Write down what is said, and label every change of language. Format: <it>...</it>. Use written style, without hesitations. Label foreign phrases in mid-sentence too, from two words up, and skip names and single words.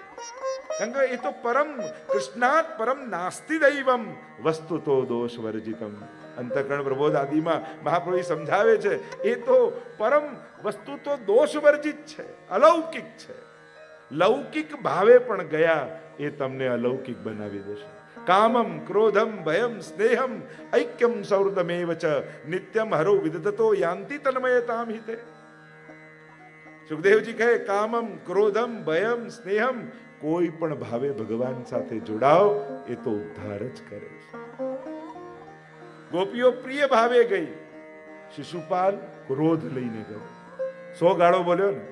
<gu>કારણ કે એ તો</gu> <sa>પરમ કૃષ્ણાત પરમ નાસ્તિ દૈવમ વસ્તુ તો દોષ વર્જિતમ.</sa> <gu>અંતઃકરણ પ્રબોધ આદિમાં મહાપ્રભુ સમજાવે છે, એ તો પરમ વસ્તુ તો દોષ વર્જિત છે, અલૌકિક છે. લૌકિક ભાવે પણ ગયા એ તમને અલૌકિક બનાવી દેશે.</gu> <sa>કામમ ક્રોધમ ભયમ સ્નેહમ ઐક્યમ સૌહૃદમેવ ચ નિત્યમ હરો વિદધતો યાંતિ તન્મયતામ હિતે.</sa> <gu>સુખદેવજી કહે,</gu> <sa>કામમ ક્રોધમ ભયમ સ્નેહમ,</sa> <gu>કોઈ પણ ભાવે ભગવાન સાથે જોડાઓ એ તો ઉદ્ધાર જ કરે છે. ગોપીઓ પ્રિય ભાવે ગઈ, શિશુપાલ ક્રોધ લઈને ગયો, 100 ગાળો બોલ્યો ને.</gu>